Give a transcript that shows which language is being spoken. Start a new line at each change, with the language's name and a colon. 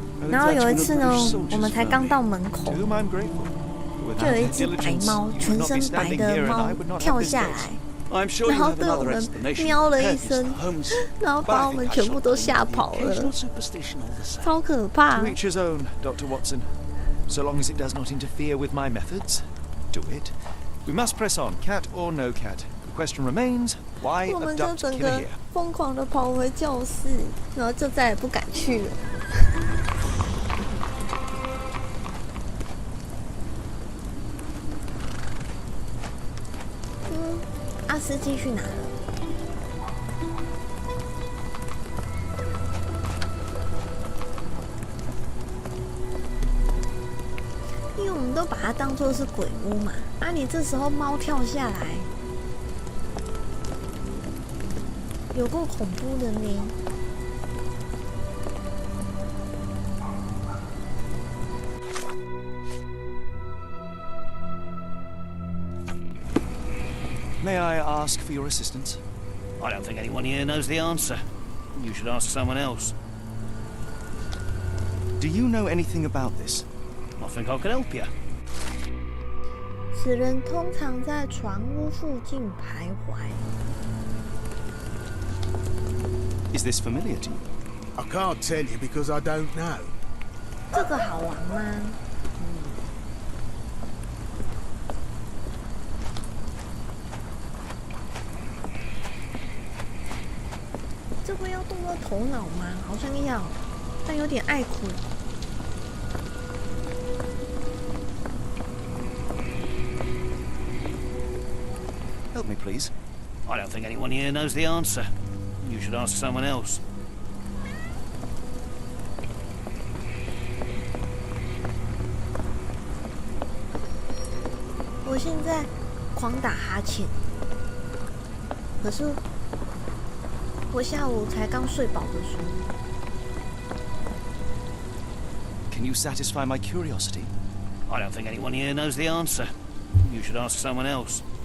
Chinese: 然后有一次呢，我们才刚到门口，就有一只白猫，全身白的猫跳下来。然后对我们喵了一声，然后把我们全部都吓跑了，超可怕。
English: To each his own, Dr. Watson. So long as it does not interfere with my methods, do it. We must press on, cat or no cat. The question remains: why
Chinese: 我们就
English: abduct
Chinese: 整个
English: Kimahir?
Chinese: 疯狂的跑回教室，然后就再也不敢去了。司机去哪了？因为我们都把它当作是鬼屋嘛。啊，你这时候猫跳下来，有够恐怖的呢。
English: May I ask for your assistance? I don't think anyone here knows the answer. You should ask someone else. Do you know anything about this? I think I can help you.
Chinese: 此人通常在船屋附近徘徊。
English: Is this familiar to you? I can't tell you because I don't know.
Chinese: 这个好玩吗？这会要动到头脑吗？好像要，但有点爱苦。
English: Help me, please. I don't think anyone here knows the answer. You should ask someone else.
Chinese: 我现在狂打哈欠，可是我下午才刚睡饱的书。
English: Can you satisfy my curiosity? I don't think anyone here knows the answer. You should ask someone else.